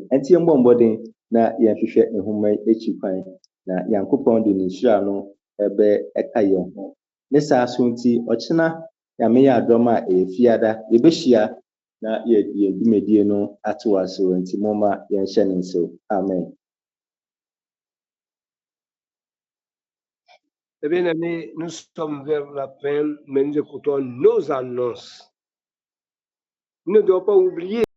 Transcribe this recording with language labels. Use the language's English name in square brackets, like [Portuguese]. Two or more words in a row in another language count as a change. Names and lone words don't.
[Akan] Ɛnti yɛmbɔ mmɔden na yɛnhwehwɛ nhoma yi akyi kwan na Nyankopɔn de ne nhyira no ɛka yɛn ho. Ne saa so nti ɔkyena Nyame yɛ adɔm a ɛyɛ fiada yɛbɛhyia na yɛde yɛn dwumadie no ato ase wɔ nti momma yɛnhyɛ ne nsew. Amen. [French] Eh bien, amis, nous sommes vers la fin, mais nous écoutons nos annonces. Nous ne devons pas oublier